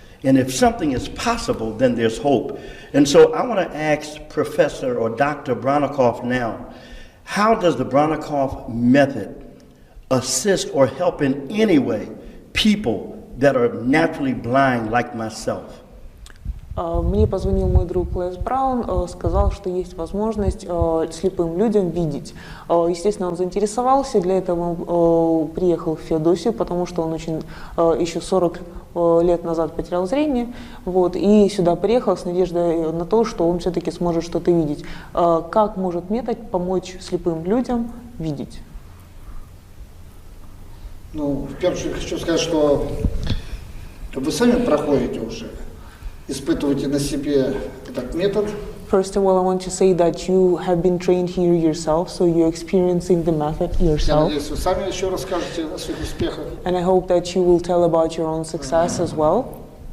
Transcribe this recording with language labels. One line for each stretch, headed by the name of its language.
English: And if something is possible, then there's hope. And so I want to ask Professor or Dr. Bronnikov now, how does the Bronnikov method assist or help in any way people that are naturally blind like myself?
Russian: Мне позвонил мой друг Лес Браун, сказал, что есть возможность слепым людям видеть. Естественно, он заинтересовался, для этого он приехал в Феодосию, потому что он еще 40 лет назад потерял зрение, вот, и сюда приехал с надеждой на то, что он все-таки сможет что-то видеть. Как может метод помочь слепым людям видеть? Ну, в первую очередь хочу сказать, что вы сами проходите уже, испытываете на себе этот метод.
English: First of all, I want to say that you have been trained here yourself, so you're experiencing the method
Russian: Я
English: yourself.
Russian: надеюсь, вы сами еще расскажете о своих успехах.
English: And I hope that you will tell about your own success as well.